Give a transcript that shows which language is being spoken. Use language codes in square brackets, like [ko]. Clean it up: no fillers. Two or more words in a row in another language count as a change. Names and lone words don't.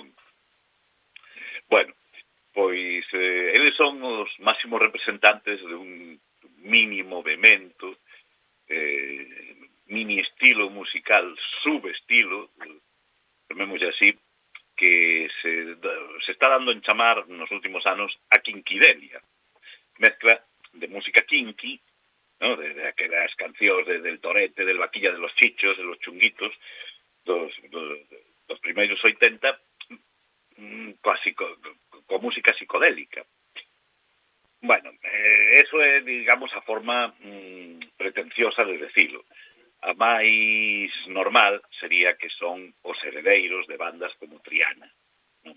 [gl] Bueno, pois eles son os máximos representantes de un mini movimento, mini estilo musical, subestilo, chamémoslle así, que se está dando en chamar nos últimos anos a Kinkidelia. [es] Mezcla de música kinky, ¿no? [gl] de aquelas cancións del Torete, del Vaquilla de los Chichos, de los Chunguitos, dos primeiros 80, con música psicodélica. Bueno, eso é, digamos, a forma pretenciosa de decilo. A máis normal sería que son os heredeiros de bandas como Triana, ¿no?